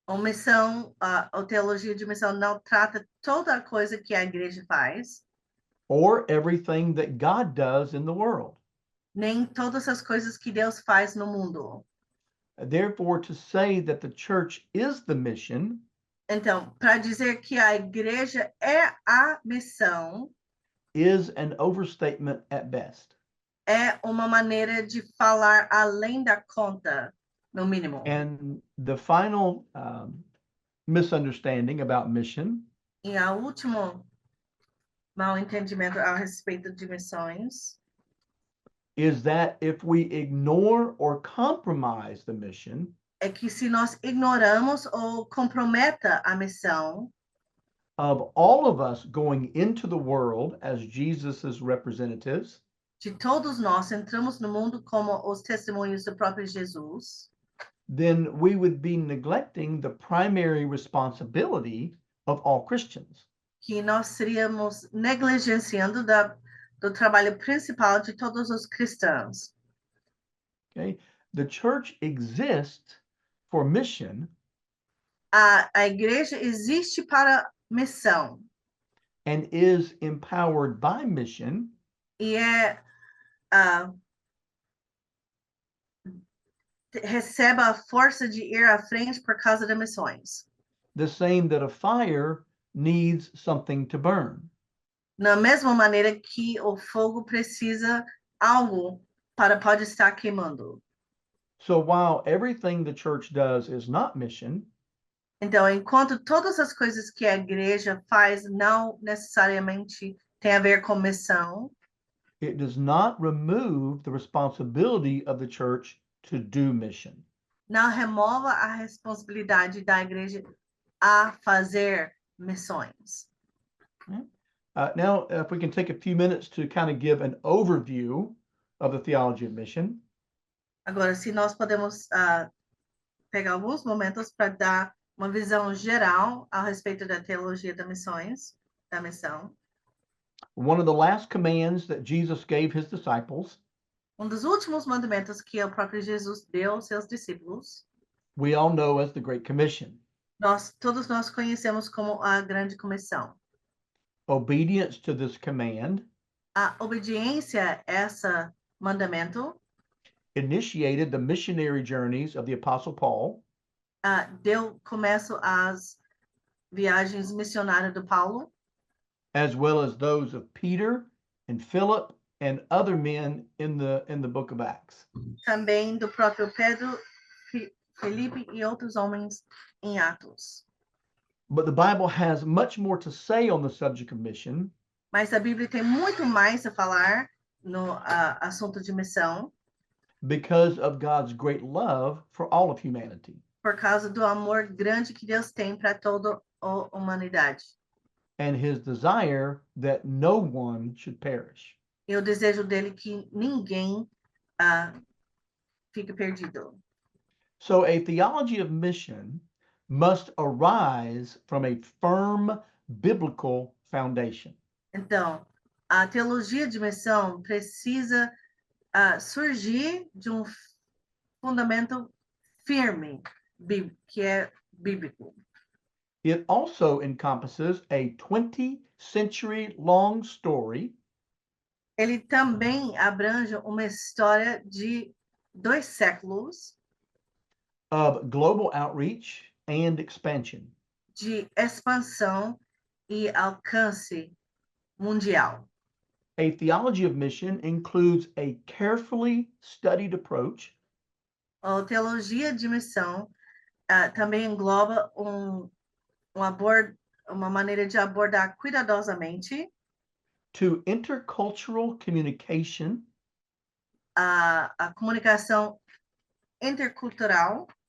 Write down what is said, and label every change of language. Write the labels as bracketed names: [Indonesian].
[Portuguese] A teologia de missão não trata toda a coisa que a igreja faz, [English] or everything that God does in the world. [Portuguese] nem todas as coisas que Deus faz no mundo. [English] Therefore, to say that the church is the mission [Portuguese] Então, para dizer que a igreja é a missão, [English] is an overstatement at best. [Portuguese] é uma maneira de falar além da conta, no mínimo. [English] And the final misunderstanding about mission [Portuguese] E a último mal entendimento a respeito de missões [English] is that if we ignore or compromise the mission, [Portuguese] é que se nós ignoramos ou comprometa a missão [English] of all of us going into the world as Jesus's representatives, [Portuguese] de todos nós entramos no mundo como os testemunhos do próprio Jesus, [English] then we would be neglecting the primary responsibility of all Christians. [Portuguese] que nós seríamos negligenciando do trabalho principal de todos os cristãos. [English] Okay, the church exists for mission [Portuguese] A igreja existe para missão [English] and is empowered by mission [Portuguese] e recebe a força de ir à frente por causa das missões. [English] the same that a fire needs something to burn. [Portuguese] Na mesma maneira que o fogo precisa algo para pode estar queimando. [English] So while everything the church does is not mission, [Portuguese] Então, enquanto todas as coisas que a igreja faz não necessariamente tem a ver com missão, [English] it does not remove the responsibility of the church to do mission. [Portuguese] não remova a responsabilidade da igreja a fazer missões. [English] Now, if we can take a few minutes to kind of give an overview of the theology of mission. [Portuguese] Agora, se nós podemos pegar alguns momentos para dar uma visão geral a respeito da teologia da missão. [English] One of the last commands that Jesus gave his disciples, [Portuguese] Dos últimos mandamentos que o próprio Jesus deu aos seus discípulos, [English] we all know as the Great Commission. [Portuguese] Todos nós conhecemos como a Grande Comissão. [English] Obedience to this command [Portuguese] A obediência a esse mandamento [English] initiated the missionary journeys of the Apostle Paul, [Portuguese] deu começo às viagens missionárias do Paulo, [English] as well as those of Peter and Philip and other men in the book of Acts. [Portuguese] também do próprio Pedro, Felipe e outros homens em Atos. [English] But the Bible has much more to say on the subject of mission [Portuguese] Mas a Bíblia tem muito mais a falar no assunto de missão, [English] because of God's great love for all of humanity [Portuguese] por causa do amor grande que Deus tem para toda a humanidade. [English] and his desire that no one should perish. [Portuguese] E o desejo dele que ninguém fique perdido. [English] So a theology of mission must arise from a firm biblical foundation. [Portuguese] Então, a teologia de missão precisa surgir de fundamento firme, que é bíblico. [English] It also encompasses a 20-century long story [Portuguese] Ele também abrange uma história de 2 séculos [English] of global outreach and expansion. [Portuguese] de expansão e alcance mundial. [English] A theology of mission includes a carefully studied approach [Portuguese] A teologia de missão também engloba uma maneira de abordar cuidadosamente [English] to intercultural communication [Portuguese] a comunicação intercultural